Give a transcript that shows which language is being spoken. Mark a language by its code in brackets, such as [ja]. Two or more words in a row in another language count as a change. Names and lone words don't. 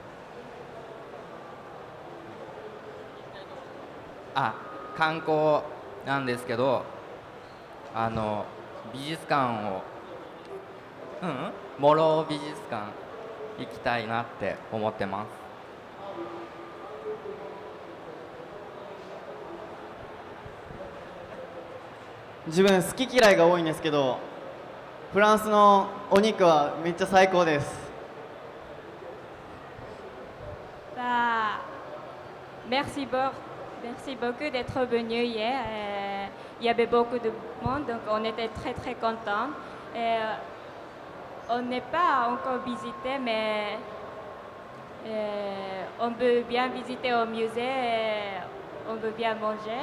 [ja] 観光なんですけど、美術館を、モロ美術館行きたいなって思ってます。自分好き嫌いが多いんですけど、フランスのお肉はめっちゃ最高です。 [fr] Merci beaucoup d'être venu hier. Il y avait beaucoup de monde, donc on était très très contents. On n'est pas encore visité, mais on peut bien visiter au musée, on peut bien manger.